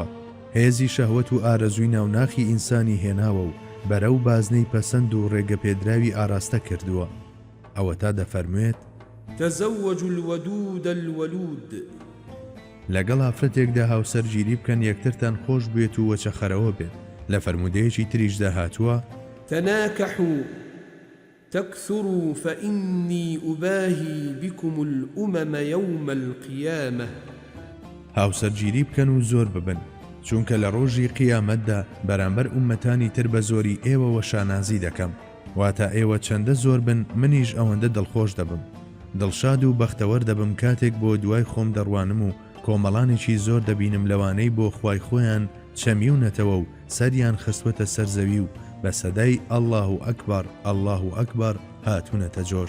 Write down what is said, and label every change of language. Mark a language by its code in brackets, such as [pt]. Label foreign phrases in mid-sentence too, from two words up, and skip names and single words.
[ckb] هێزی شەهوەت و ئارەزووی ناوناخی ئینسانی هێناوە و بەرەو بازنەی پەسەند و ڕێگە پێدراوی ئاراستە کردووە. ئەوە تا دەفەرموێت: [ar] تزوج الودود الولود. [ckb] لەگەڵ ئافرەتێکدا هاوسەرگیری بکەن یەکترتان خۆش بێت و وەچەخەرەوە بێت. لە فەرمودەیەکی تریشدا هاتووە: [ar] تناكحوا تكثروا فإني أباهي بكم الأمم يوم القيامة. [ckb] هاوسەرگیری بکەن و زۆر ببن، چونکە لە ڕۆژی قیامەتدا بەرامبەر ئومەتانی تر بە زۆری ئێوە وەشانازی دەکەم، واتە ئێوە چەندە زۆر بن منیش ئەوەندە دڵخۆش دەبم، دڵشاد و بەختەوەر دەبم کاتێک بۆ دوای خۆم دەڕوانم و کۆمەڵانێکی زۆر دەبینم لەوانەی بۆ خوای خۆیان چەمیونەتەوە و سەریان خستوەتە سەرزەوی و بە سەدای [ar] ئەڵڵاهو ئەکبەر ئەڵڵاهو ئەکبەر [ckb] هاتوونەتە جۆش.